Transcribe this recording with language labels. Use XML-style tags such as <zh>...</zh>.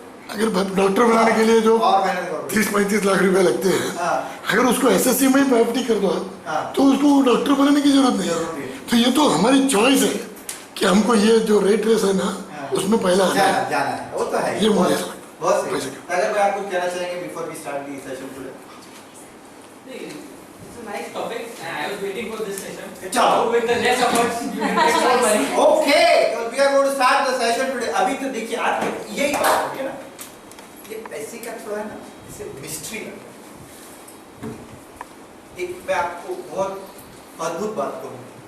<hi>अगर डॉक्टर बनाने के लिए जो 30-35 लाख रुपए लगते हैं, अगर उसको एसएससी में एफडी कर दो आप, तो उसको डॉक्टर बनाने की जरूरत नहीं है। तो ये तो हमारी चॉइस है कि हमको ये जो रेट रेस है ना उसमें पहला जाना है, वो तो है। ये मुझे बहुत सही। अगर मैं आपको कहना चाहेंगे</hi> <en>Before we start the session today. It's a nice topic and I was waiting for this session.</en> <hi>Chalo.</hi> <en>With the less efforts you can get more money. Okay, so we are going to start the session today.</en> <hi>अभी तो देखिए आज यही बात होगी ना, ये पैसे का थोड़ा है ना, इसे मिस्ट्री लगता है। एक मैं आपको बहुत अद्भुत बात कहूँ।</hi>